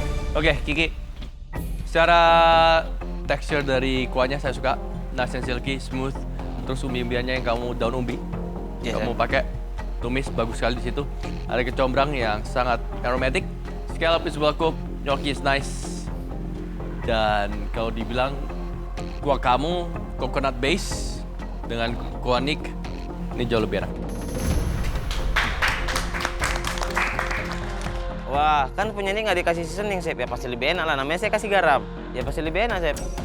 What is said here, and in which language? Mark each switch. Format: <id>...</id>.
<id>Oke, Kiki. Secara tekstur dari kuahnya saya suka.</id> <en>Nice and silky, smooth.</en> <id>Terus umbi-umbiannya yang kamu daun umbi.</id> <en>Yes,</en> <id>kamu pakai tumis, bagus sekali di situ. Ada kecombrang yang sangat aromatic.</id> <en>Scallop is well cooked, gnocchi is nice.</en> <id>Dan kalau dibilang kuah kamu coconut base dengan kuah Nick, ini jauh lebih enak. Wah, kan punya ini nggak dikasih seasoning, chef. Ya pasti lebih enak lah. Namanya saya kasih garam. Ya pasti lebih enak, chef.</id>